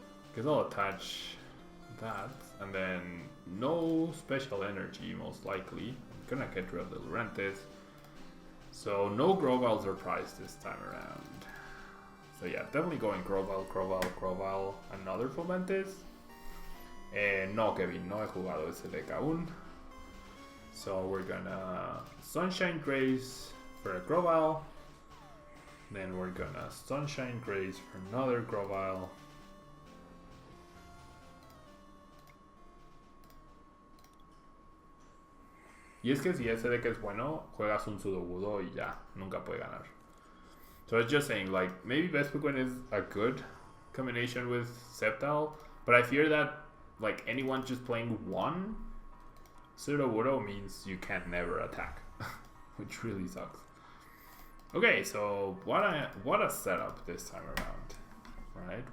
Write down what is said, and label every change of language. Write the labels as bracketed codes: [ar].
[en] Because I'll attach that, and then no special energy most likely. I'm gonna get rid of the Lurantis. So no Grovyle surprise this time around. So yeah, definitely going Grovyle, another Fomantis. [es] No, Kevin, no he jugado ese deck aún. [en] So we're gonna Sunshine Grace for a Grovyle. Then we're gonna Sunshine Grace for another Grovyle. [es] Y es que si ese deck es bueno, juegas un Sudowoodo y ya, nunca puede ganar. [en] So I was just saying, like, maybe Vespiquen is a good combination with Sceptile, but I fear that, like, anyone just playing one Sudowoodo means you can never attack, which really sucks. Okay, so what a setup this time around, right?